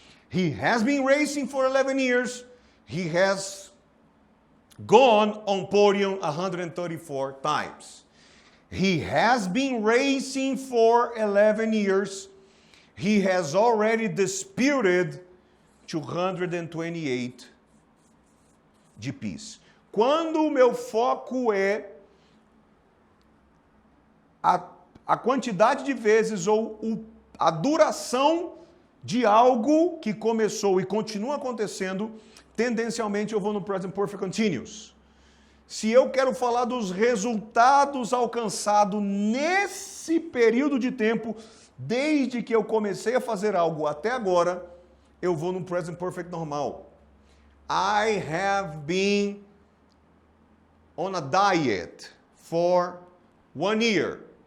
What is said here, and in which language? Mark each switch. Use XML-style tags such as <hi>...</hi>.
<en>He has been racing for 11 years. He has gone on podium 134 times. He has been racing for 11 years. He has already disputed 228 GPs.</en> <pt>Quando o meu foco é a quantidade de vezes ou a duração de algo que começou e continua acontecendo, tendencialmente eu vou no present perfect continuous. Se eu quero falar dos resultados alcançados nesse período de tempo, desde que eu comecei a fazer algo até agora, eu vou no present perfect normal.</pt> <en>I have been on a diet for 1 year.</en>